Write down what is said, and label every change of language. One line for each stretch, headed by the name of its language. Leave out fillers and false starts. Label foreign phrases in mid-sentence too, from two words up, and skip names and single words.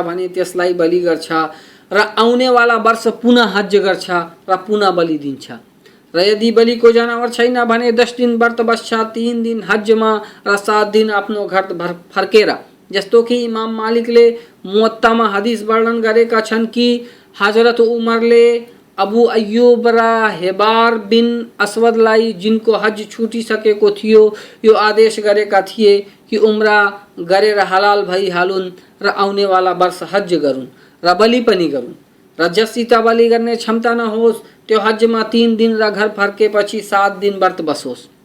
Nepali: भने त्यसलाई बलि गर्छ र आउनेवाला वर्ष पुनः हज गर्छ र पुनः बलि दिन्छ र यदि बलिको जनावर छैन भने 10 दिन व्रत बस्छ, 3 दिन हजमा र 7 दिन आफ्नो घर फर्केर, जस्तो कि इमाम मालिकले मुवत्तामा हदिस वर्णन गरेका छन् कि हजरत उमरले अबू अय्यूब र हेबार बिन अस्वदलाई जिनको हज छुटिसकेको थियो यो आदेश गरेका थिए कि उम्रा गरेर हलाल भइहालुन् र आउनेवाला वर्ष हज गरून् र बलि पनि गरून् र जससित बलि गर्ने क्षमता नहोस् त्यो हजमा 3 दिन र घर फर्केपछि 7 दिन व्रत बसोस्।